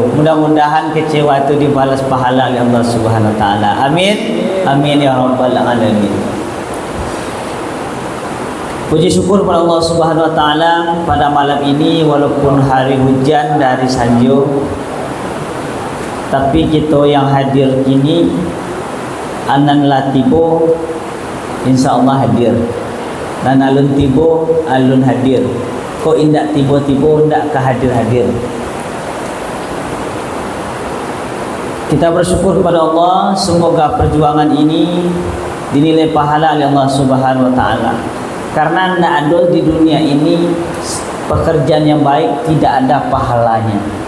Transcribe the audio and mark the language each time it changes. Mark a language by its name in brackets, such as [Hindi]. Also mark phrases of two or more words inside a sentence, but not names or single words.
[Indonesian] Mudah-mudahan kecewa itu dibalas pahala oleh Allah [Arabic] سبحانه وتعالى. [Indonesian] Amin. [Arabic] آمين يا رب العالمين. [Indonesian] Puji syukur pada Allah [Arabic] سبحانه وتعالى [Indonesian] pada malam ini, walaupun hari hujan dari Sanjo, tapi kita yang hadir [Minangkabau] kini anan latibo [Indonesian] insyaallah hadir. [Minangkabau] Dan alun tibo alun hadir. Kau indak tibo-tibo indak ke hadir-hadir. [Indonesian] Kita bersyukur kepada Allah, semoga perjuangan ini dinilai pahala oleh Allah [Arabic] سبحانه وتعالى. [Indonesian] Karena tidak ada di dunia ini pekerjaan yang baik tidak ada pahalanya.